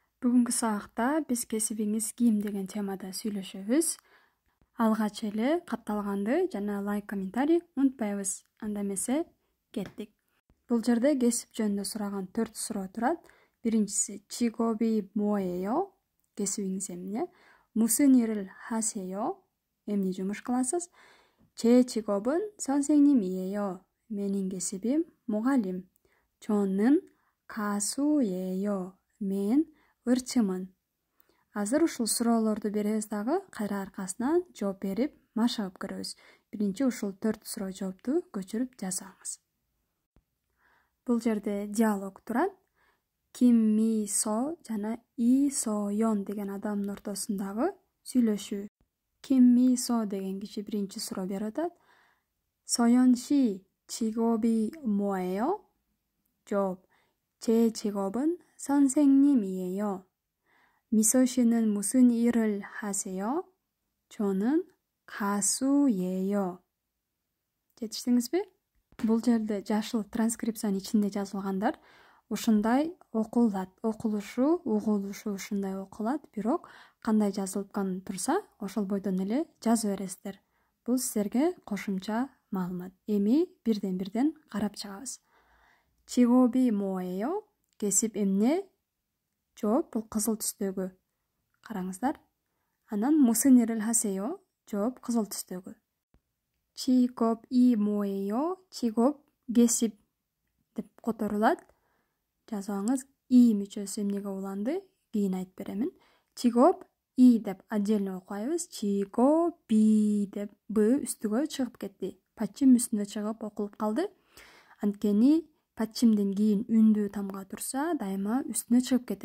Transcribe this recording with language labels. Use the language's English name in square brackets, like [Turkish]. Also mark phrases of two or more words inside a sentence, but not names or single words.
[Kyrgyz] Бүгүнкү сабакта биз кесибиңиз ким деген темада сүйлөшөбүз. Алгач эле катталганды жана лайк, комментарий унутпайбыз. Анда эмесе кеттик. Бул жерде кесип жөнүндө сураган 4 суроо турат. Биринчиси [Korean] чи고비 뭐예요? [Kyrgyz] Кесибиңиз эмне? [Korean] 무슨 일을 하세요? [Kyrgyz] Эмне жумуш кыласыз? [Korean] 제 직업은 선생님이에요. [Kyrgyz] Менин кесибим мугалим. [Korean] 저는 가수예요. [Kyrgyz] Мен ырчымын. Азыр ушул суроолорду беребиз дагы, кайра аркасынан жооп берип машыгып көрөбүз. Биринчи ушул 4 суроо жоопту көчүрүп жазаңыз. Бул жерде диалог турат. Ким Ми Со жана И Соён деген адамдын ортосундагы сүйлөшүү. Ким Ми Со деген киши биринчи суроо берип атат. [Korean] Соён 씨 직업이 뭐예요? [Kyrgyz] жооп. [Korean] 제 직업은 선생님이에요. 미소 씨는 무슨 일을 하세요? 저는 가수예요. [Kyrgyz] Жетиштиңизби? Бул жерде жашыл транскрипциянын ичинде жазылгандар ушундай окулат. Окулушу, угулушу ушундай окулат, бирок кандай жазылган турса, ошол бойдон эле жазып бересиздер. Бул силерге кошумча маалымат. Эми бирден карап чыгабыз. 직업이 뭐예요? Кесип эмне? Жооп бул кызыл түстөгү. Караңыздар. Анан [Korean] 무슨 일을 하세요? [Kyrgyz] Жооп кызыл түстөгү. [Korean] 직업이 뭐예요? [Kyrgyz] 직업 кесип деп которулат. Жазаңыз и мүчөсү эмнеге уланды? Кийин айтып беремин. 직업 и деп отдельно окуйбуз. 직업이 деп б үстүгө чыгып кетти. Пачим үстүнө чыгып окулуп калды. Анткени пачимден кийин үндүү тамга турса, дайыма үстүнө чыгып кетет.